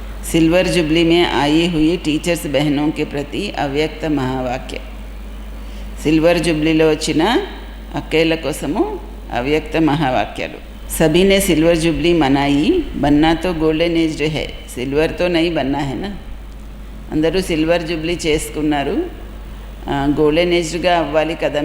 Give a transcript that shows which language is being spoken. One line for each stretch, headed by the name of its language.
Hindi: Silver jubilee में आई हुई teachers बहनों के प्रति अव्यक्त महावाक्य.
Telugu: सिल्वर जुबलीలో వచ్చిన అక్కేల కోసము అవ్యక్త మహావాక్యాలు.
Hindi: सभी ने सिल्वर जुबली मनाई, बनना तो गोल्डन एज्ड है, सिल्वर तो नहीं बनना है ना.
Telugu: అందరూ సిల్వర్ జూబ్లీ చేసుకున్నారు, గోల్డెన్ ఏజ్డ్గా అవ్వాలి కదా.